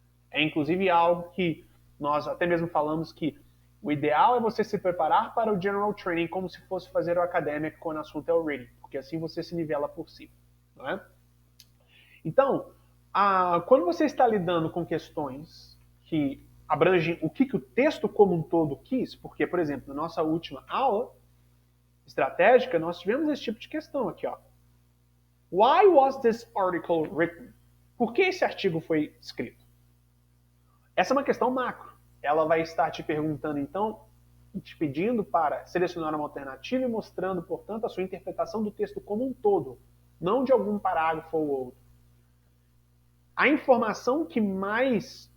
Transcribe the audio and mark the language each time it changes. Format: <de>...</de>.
<pt>É inclusive algo que nós até mesmo falamos que o ideal é você se preparar para o General Training como se fosse fazer o Academic quando o assunto é o Reading, porque assim você se nivela por cima. Não é? Então, quando você está lidando com questões que abrangem o que o texto como um todo quis, porque, por exemplo, na nossa última aula estratégica, nós tivemos esse tipo de questão aqui, ó.</pt> <en>Why was this article written?</en> <pt>Por que esse artigo foi escrito? Essa é uma questão macro. Ela vai estar te perguntando, então, te pedindo para selecionar uma alternativa e mostrando, portanto, a sua interpretação do texto como um todo, não de algum parágrafo ou outro. A informação que mais</pt>